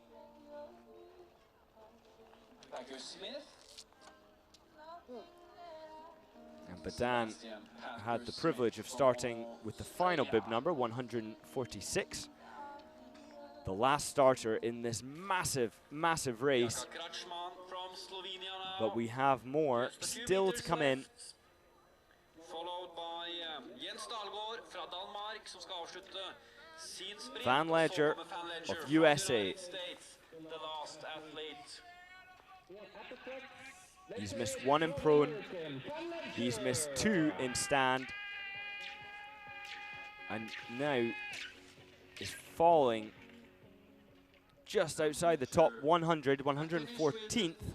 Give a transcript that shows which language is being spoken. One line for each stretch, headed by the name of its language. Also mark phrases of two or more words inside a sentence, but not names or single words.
English: And Badan had the privilege of starting with the final bib number, 146. The last starter in this massive, massive race. But we have more still to come in. Followed by Jens Dahlgaard
Norwegian: fra Danmark, som skal avslutte
English: Van Ledger of USA. The last athlete. He's missed 1 in prone. He's missed 2 in stand. And now is falling just outside the top 100, 114th.